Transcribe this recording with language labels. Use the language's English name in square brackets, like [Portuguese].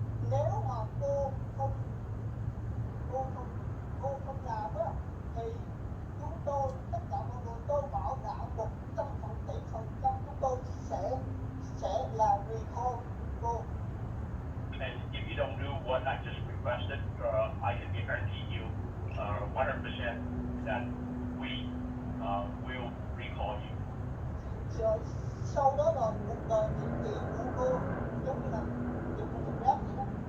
[Vietnamese] Nếu mà cô không làm á thì chúng tôi tất cả mọi người tôi bảo đảm 100% chúng tôi sẽ là recall cô. [English] And if you don't do what I just requested, I can guarantee you 100% that we will recall you. [Vietnamese] Rồi sau đó là cuộc đời chính trị của cô giống như là những cái rap vậy đó.